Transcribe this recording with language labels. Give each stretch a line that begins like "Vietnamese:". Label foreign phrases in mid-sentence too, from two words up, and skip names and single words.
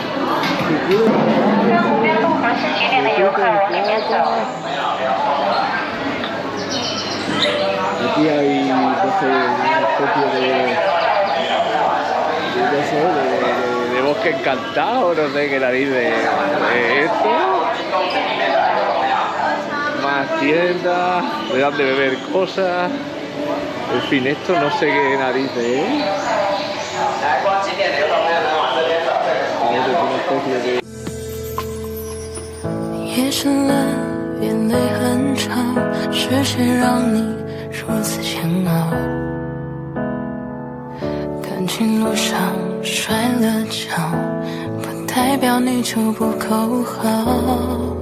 Spanish: Aquí hay una especie de bosque encantado, no sé qué nariz de esto. Más tiendas, le dan de beber cosas. En fin, esto no sé qué nariz es.
Chinese: 夜深了，眼泪很吵，是谁让你如此煎熬？感情路上摔了跤，不代表你就不够好。